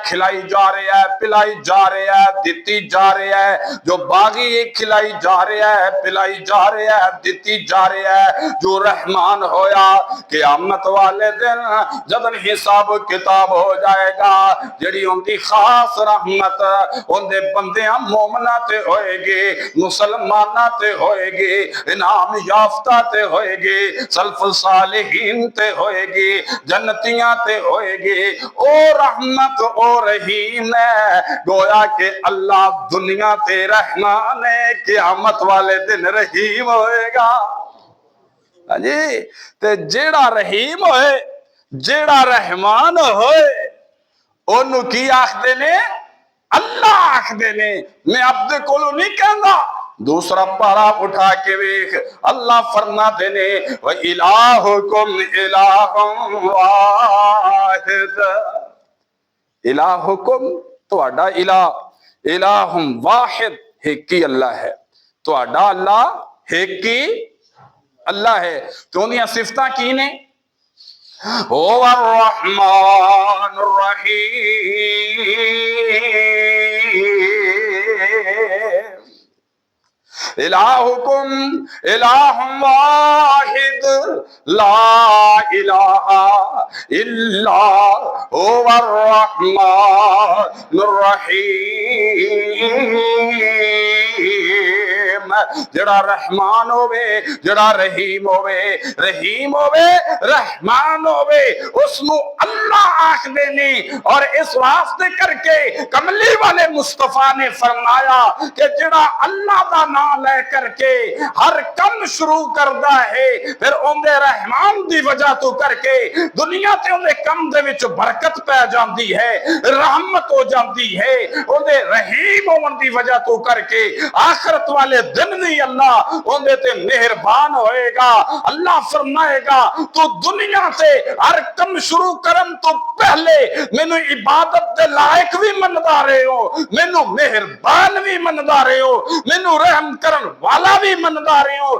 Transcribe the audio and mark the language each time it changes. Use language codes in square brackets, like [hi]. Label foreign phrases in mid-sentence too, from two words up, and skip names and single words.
[ur] کھلائی جا رہا ہے، پلائی جا رہا ہے، دیتی جا رہا ہے، جو باغی ہے کھلائی جا رہا ہے، پلائی جا رہا ہے، دیتی جا رہا ہے، جو رحمان ہویا قیامت والے دن جدن حساب کتاب ہو [pa] جائے گا، جڑی ان دی خاص رحمت ان دے بندیاں مومنہ تے ہوئے گی، مسلمانہ تے ہوئے گی، انعام یافتہ تے ہوئے گی، سلف صالحین تے ہوئے گی، جنتیاں تے ہوئے گی، او رحمت او رحیم ہے، گویا کہ اللہ دنیا تے رحمان ہے، قیامت والے دن رحیم ہوئے گا۔ جی تے جیڑا رحیم ہوئے جیڑا رحمان ہوئے انہوں کی آخدے نے اللہ آخدے نے، میں عبد کولو نہیں کہندا۔ دوسرا پارا اٹھا کے ویکھ اللہ فرما دینے [ar] وَإِلَٰهُكُمْ إِلَٰهٌ وَاحِدٌ، الہکم تہاڈا الہ، الہ واحد [pa] ایک ہی اللہ ہے، تہاڈا اللہ ایک ہی اللہ ہے۔ تو انہی صفتاں کی نے [ar] هو الرحمن الرحیم، الہکم الہ واحد لا الہ الا هو الرحمن الرحیم، [pa] جڑا رحمان ہوئے جڑا رحیم ہوئے، رحیم ہوئے رحمان ہوئے، اس نو اللہ آخ دینے۔ اور اس واسطے کر کے کملی والے مصطفیٰ نے فرمایا کہ جڑا اللہ دا نام لے کر کے ہر کم شروع کردہ ہے پھر اندے رحمان دی وجہ تو کر کے دنیا تے اندے کم دے وچ برکت پہ جاندی ہے، رحمت ہو جاندی ہے، اندے رحیم ہون دی وجہ تو کر کے آخرت والے دن بھی اللہ اندے تے مہربان ہوئے گا۔ اللہ فرمائے گا تو دنیا تے ہر کم شروع کرن تو پہلے مینو عبادت دے لائق بھی مندہ رہے ہو، مینو مہربان بھی مندہ رہے ہو، مینو رحم کرن والا بھی مندہ رہے ہو۔